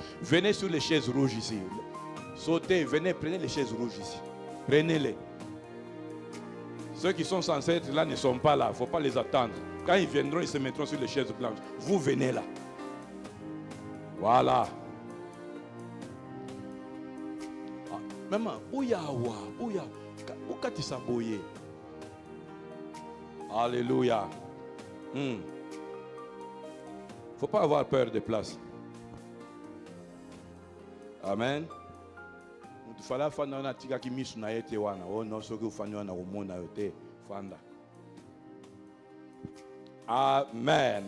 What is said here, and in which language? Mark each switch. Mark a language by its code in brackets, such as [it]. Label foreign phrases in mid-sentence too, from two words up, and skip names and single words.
[fr] Venez sur les chaises rouges ici. Sautez, venez, prenez les chaises rouges ici. Prenez-les. Ceux qui sont censés être là ne sont pas là. Il ne faut pas les attendre. Quand ils viendront, ils se mettront sur les chaises blanches. Vous venez là. Voilà. Maman, ouyawa, ouya. Ukati saboye. Alléluia. Il ne faut pas avoir peur des places. Amen. Amen.